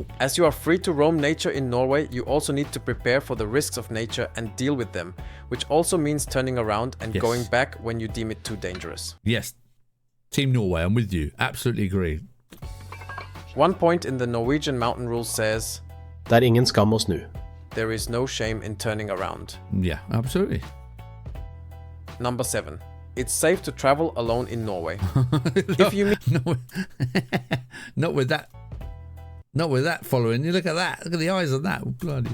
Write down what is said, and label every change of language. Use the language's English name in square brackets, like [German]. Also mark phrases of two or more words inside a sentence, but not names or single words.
[English] As you are free to roam nature in Norway, you also need to prepare for the risks of nature and deal with them, which also means turning around and going back when you deem it too dangerous. Yes. Team Norway, I'm with you. Absolutely agree. One point in the Norwegian mountain rules says, [Norwegian] Det er ingen skam å snu. [English] There is no shame in turning around. Yeah, absolutely. Number 7. It's safe to travel alone in Norway. If you mean not with that following. You look at that. Look at the eyes of that. Bloody